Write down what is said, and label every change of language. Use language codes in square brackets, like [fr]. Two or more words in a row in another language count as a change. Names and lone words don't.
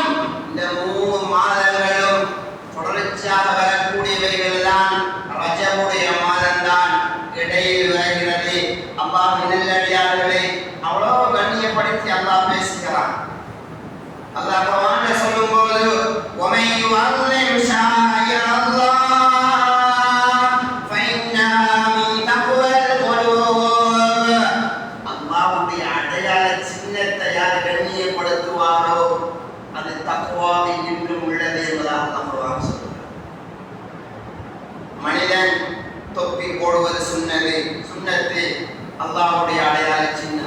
[ta] இந்த 3 மாதங்களும் தொடர்ச்சியாக வரக்கூடியவைகள் தான். ரஜபுடைய மாதம் தான் இடையில் வருகிறது. அல்லாஹ்வின் நல்லடியார்களே, அவ்வளவு கண்ணியப்படுத்தி அல்லாஹ் பேசுகிறான். அல்லாஹ் குர்ஆன்ல சொல்லும்போது [ar] وَمَن يُعَظِّمْ شَعَائِرَ اللَّهِ فَإِنَّهَا مِن تَقْوَى الْقُلُوبِ. [ta] அல்லாஹ்வுடைய அடையாள சின்னத்தை யார் கண்ணியப்படுத்துவாரோ அது தக்வாவில் நின்றும் உள்ளது என்பதாக அல்லாஹ் குர்ஆன் சொல்கிறார். மனிதன் தொப்பி போடுவது சுன்னத்து, அல்லாஹ்வுடைய அடையாள சின்னம்.